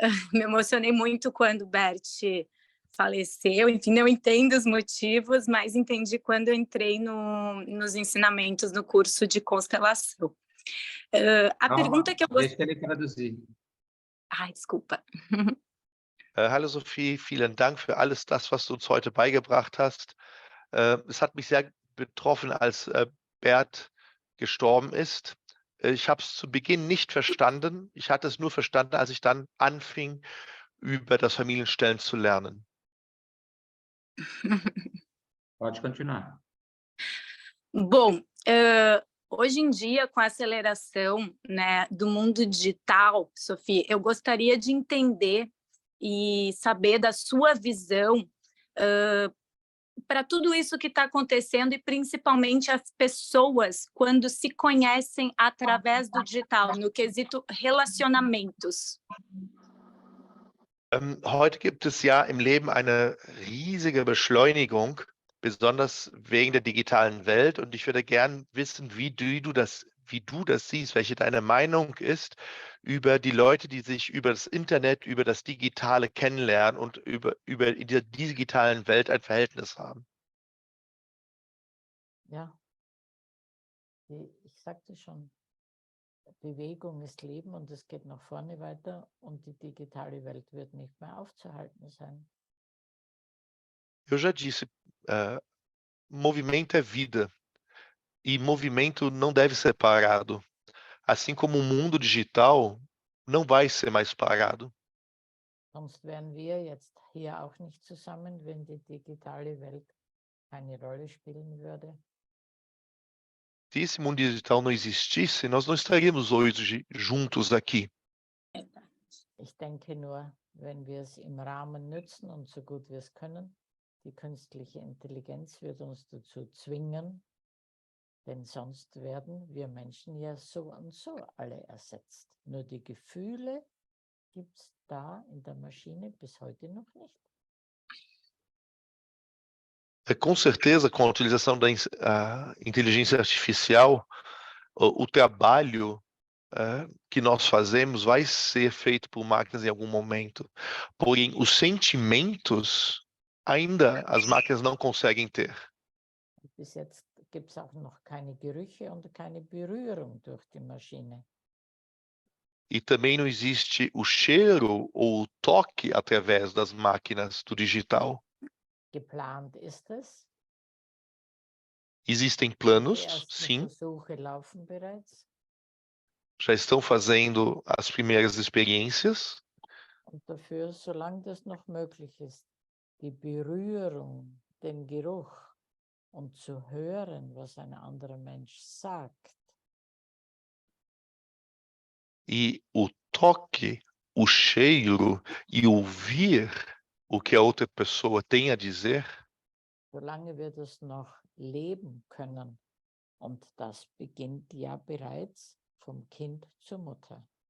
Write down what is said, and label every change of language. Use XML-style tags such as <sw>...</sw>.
<pt>Me emocionei muito quando o Bert faleceu, enfim, não entendo os motivos, mas entendi quando eu entrei nos ensinamentos no curso de constelação. Pergunta que eu gostaria... Deixa ele traduzir. Ai, desculpa.</pt> <de>Hallo Sophie, vielen Dank für alles das, was du uns heute beigebracht hast. Es hat mich sehr betroffen, als Bert gestorben ist. Ich habe es zu Beginn nicht verstanden. Ich hatte es nur verstanden, als ich dann anfing, über das Familienstellen zu lernen.</de> <pt>Pode continuar. Bom, Hoje em dia, com a aceleração, né, do mundo digital, Sofia, eu gostaria de entender e saber da sua visão para tudo isso que está acontecendo e principalmente as pessoas quando se conhecem através do digital, no quesito relacionamentos.</pt> <de>Heute gibt es ja im Leben eine riesige Beschleunigung, besonders wegen der digitalen Welt. Und ich würde gern wissen, wie du das siehst, welche deine Meinung ist über die Leute, die sich über das Internet, über das Digitale kennenlernen und über in der digitalen Welt ein Verhältnis haben. Ja, ich sagte schon, Bewegung ist Leben und es geht nach vorne weiter und die digitale Welt wird nicht mehr aufzuhalten sein.</de> <pt>Eu já disse, movimento é vida e movimento não deve ser parado. Assim como o mundo digital não vai ser mais parado.</pt> <de>Sonst wären wir jetzt hier auch nicht zusammen, wenn die digitale Welt keine Rolle spielen würde.</de> <pt>Se esse mundo digital não existisse, nós não estaríamos hoje juntos aqui.</pt> <de>Ich denke nur, wenn wir es im Rahmen nützen und so gut wir es können, die künstliche Intelligenz wird uns dazu zwingen, denn sonst werden wir Menschen ja so und so alle ersetzt. Nur die Gefühle gibt es da in der Maschine bis heute noch nicht.</de> <pt>Com certeza, com a utilização da inteligência artificial, o trabalho que nós fazemos vai ser feito por máquinas em algum momento. Porém, os sentimentos ainda as máquinas não conseguem ter.</pt> <de>Bis jetzt gibt es auch noch keine Gerüche und keine Berührung durch die Maschine.</de> <pt>E também não existe o cheiro ou o toque através das máquinas do digital.</pt> <de>Geplant ist es.</de> <pt>Existem</pt> <de>Die</de> <pt>planos,</pt> <de>ersten</de> <pt>sim.</pt> <de>Versuche laufen bereits.</de> <pt>Já estão fazendo as primeiras experiências.</pt> <de>Und dafür, solange das noch möglich ist, die Berührung, den Geruch und zu hören, was ein anderer Mensch sagt.</de> <pt>E o toque, o cheiro e ouvir o que a outra pessoa tem a dizer,</pt> <de>Solange wir das noch leben können. Und das beginnt ja bereits vom Kind zur Mutter.</de>